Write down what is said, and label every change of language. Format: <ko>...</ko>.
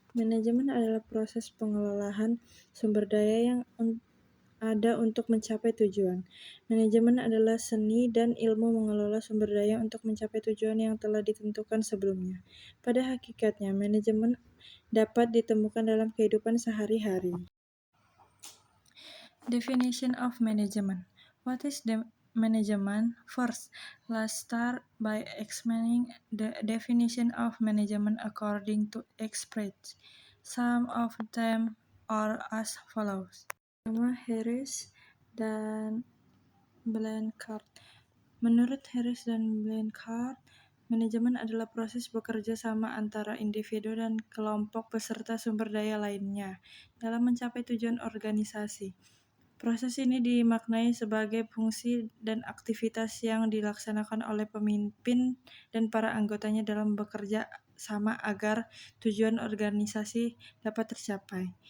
<id>Manajemen adalah proses pengelolaan sumber daya yang ada untuk mencapai tujuan. Manajemen adalah seni dan ilmu mengelola sumber daya untuk mencapai tujuan yang telah ditentukan sebelumnya. Pada hakikatnya, manajemen dapat ditemukan dalam kehidupan sehari-hari.</id> <en>Definition of management. What is the management? First, let's start by explaining the definition of management according to experts. Some of them are as follows.</en> <id>Pertama, Harris dan Blanchard. Menurut Harris dan Blanchard, manajemen adalah proses bekerja sama antara individu dan kelompok peserta sumber daya lainnya dalam mencapai tujuan organisasi. Proses ini dimaknai sebagai fungsi dan aktivitas yang dilaksanakan oleh pemimpin dan para anggotanya dalam bekerja sama agar tujuan organisasi dapat tercapai.</id>